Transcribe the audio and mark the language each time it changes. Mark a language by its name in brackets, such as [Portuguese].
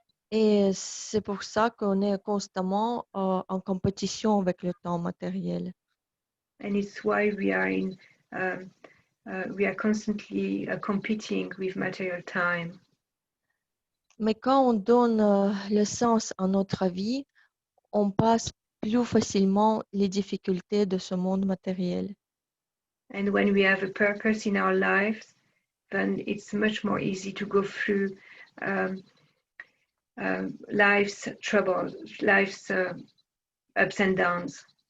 [French] Et c'est pour ça qu'on est constamment en compétition avec le temps matériel. [English] And it's why we are constantly competing with material time. [French] Mais quand on donne le sens à notre vie, on passe plus facilement les difficultés de ce monde matériel. [English] And when we have a purpose in our lives, then it's much more easy to go through life's troubles, life's ups and downs.